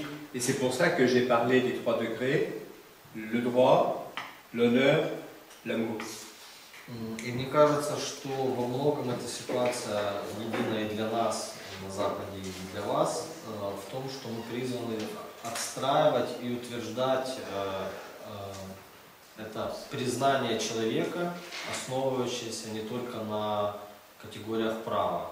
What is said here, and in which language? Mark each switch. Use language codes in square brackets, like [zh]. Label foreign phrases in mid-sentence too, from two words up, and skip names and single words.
[fr] Et c'est pour ça que j'ai parlé des 3 degrés, le droit, l'honneur, l'amour. [ru] И мне кажется, что во многом эта ситуация единая и для нас на Западе, и для вас, в том, что мы призваны отстраивать и утверждать это признание человека, основывающееся не только на категориях права.